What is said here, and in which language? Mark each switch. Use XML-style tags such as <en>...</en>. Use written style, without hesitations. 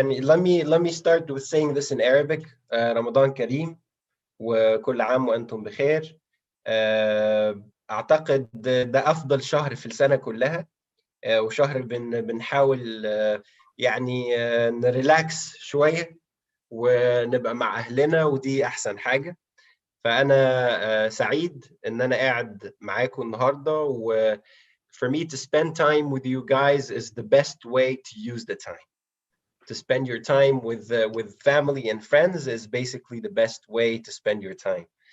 <en>Let me start with saying this in Arabic.</en> <ar>Ramadan Kareem وكل عام وأنتم بخير. أعتقد ده أفضل شهر في السنة كلها، وشهر بنحاول يعني نريلاكس شوية ونبقى مع أهلنا، ودي أحسن حاجة. فأنا سعيد إن أنا قاعد معاكم النهاردة، و</ar> <en>for me to spend time with you guys is the best way to use the time. To spend your time with family and friends is basically the best way to spend your time.</en>